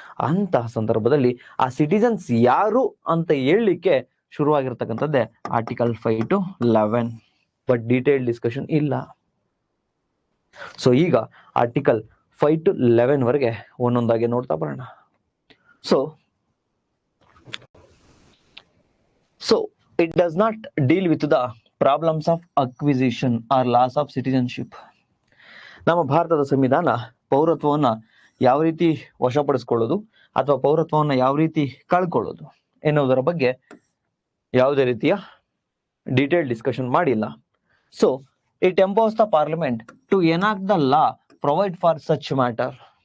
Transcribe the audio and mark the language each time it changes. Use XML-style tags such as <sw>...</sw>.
<kn>ಅಂತಹ ಸಂದರ್ಭದಲ್ಲಿ ಆ ಸಿಟಿಜನ್ಸ್ ಯಾರು ಅಂತ ಹೇಳಲಿಕ್ಕೆ ಶುರುವಾಗಿರ್ತಕ್ಕಂಥದ್ದೇ article 5 to 11. But detail discussion ಇಲ್ಲ. ಸೊ ಈಗ ಆರ್ಟಿಕಲ್ 5 to 11 ವರೆಗೆ ಒಂದೊಂದಾಗಿ ನೋಡ್ತಾ ಬರೋಣ.</kn> <en>So it does not deal with the problems of acquisition or loss of citizenship.</en> <kn>ನಮ್ಮ ಭಾರತದ ಸಂವಿಧಾನ ಪೌರತ್ವವನ್ನ ಯಾವ ರೀತಿ ವಶಪಡಿಸ್ಕೊಳ್ಳೋದು ಅಥವಾ ಪೌರತ್ವವನ್ನ ಯಾವ ರೀತಿ ಕಳ್ಕೊಳ್ಳೋದು ಎನ್ನುವುದರ ಬಗ್ಗೆ ಯಾವುದೇ ರೀತಿಯ ಡೀಟೇಲ್ ಡಿಸ್ಕಷನ್ ಮಾಡಿಲ್ಲ.</kn> <en>So it empowers the parliament to enact the law provide for such matter.</en>